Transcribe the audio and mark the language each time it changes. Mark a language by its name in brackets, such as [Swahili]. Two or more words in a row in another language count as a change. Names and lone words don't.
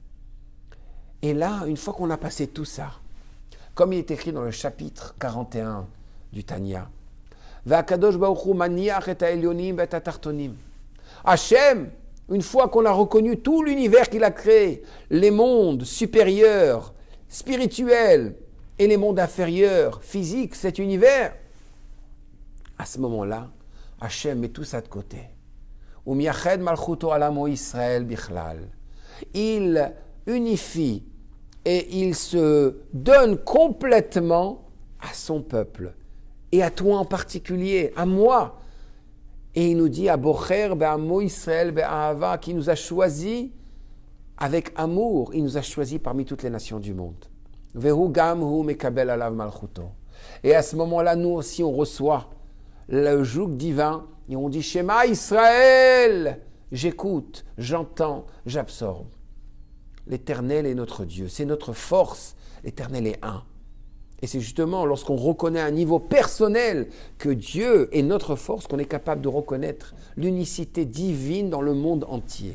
[French] Et là, une fois qu'on a passé tout ça, comme il est écrit dans le chapitre 41 du Tanya, [Hebrew] והקדוש ברוך הוא מניח את העליונים את התחתונים. [French] Hachem, une fois qu'on a reconnu tout l'univers qu'il a créé, les mondes supérieurs, spirituels, et les mondes inférieurs, physiques, cet univers, à ce moment-là, Hachem met tout ça de côté. [Hebrew] ומייחד מלכותו על עמו ישראל בכלל. [French] Il unifie et il se donne complètement à son peuple, et à toi en particulier, à moi. Et il nous dit, à [Hebrew] בוחר בעמו ישראל באהבה, [French] qui nous a choisis avec amour, il nous a choisis parmi toutes les nations du monde. [Hebrew] והוא גם הוא מקבל עליו מלכותו. [French] Et à ce moment-là, nous aussi, on reçoit le joug divin, et on dit, [Hebrew] שמע ישראל, [French] j'écoute, j'entends, j'absorbe. L'Éternel est notre Dieu, c'est notre force, l'Éternel est un. Et c'est justement lorsqu'on reconnaît à un niveau personnel que Dieu est notre force qu'on est capable de reconnaître l'unicité divine dans le monde entier.